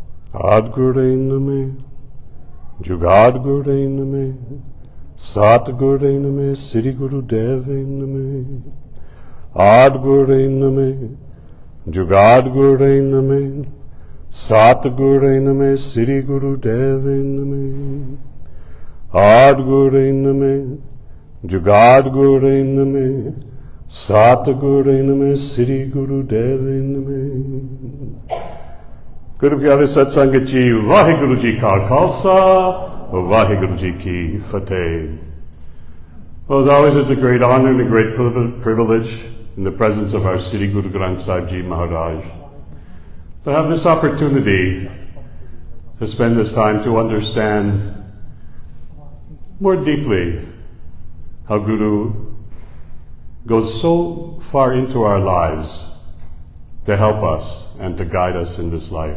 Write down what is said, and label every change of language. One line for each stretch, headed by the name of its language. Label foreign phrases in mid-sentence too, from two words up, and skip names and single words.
Punjabi: ਆਦਿ ਗੁਰੇ ਨਮਹ, ਜੁਗਾਦਿ ਗੁਰੇ ਨਮਹ, ਸਤਿ ਗੁਰੇ ਨਮਹ, ਸ੍ਰੀ ਗੁਰਦੇਵੇ ਨਮਹ, ਆਦਿ ਗੁਰੇ ਨਮਹ, ਜੁਗਾਦਿ ਗੁਰੇ ਨਮਹ, ਸਤਿ ਗੁਰੇ ਨਮਹ, ਸ੍ਰੀ ਗੁਰਦੇਵੇ ਨਮਹ, ਆਦਿ ਗੁਰੇ ਨਮਹ, ਜੁਗਾਦਿ ਗੁਰੇ ਨਮਹ, ਸਤਿ ਗੁਰੇ ਨਮਹ, ਸ੍ਰੀ ਗੁਰਦੇਵੇ ਨਮਹ. ਗੁਰੂ ਪਿਆਰੇ ਸਤਿ ਸੰਗਤ ਜੀ, ਵਾਹਿਗੁਰੂ ਜੀ ਕਾ ਖ਼ਾਲਸਾ, ਵਾਹਿਗੁਰੂ ਜੀ ਕੀ ਫ਼ਤਿਹ.
English: Well, as always, it's a great honor and a great privilege in the presence of our Sri Guru Granth Sahib Ji Maharaj to have this opportunity to spend this time to understand more deeply how Guru goes so far into our lives to help us and to guide us in this life.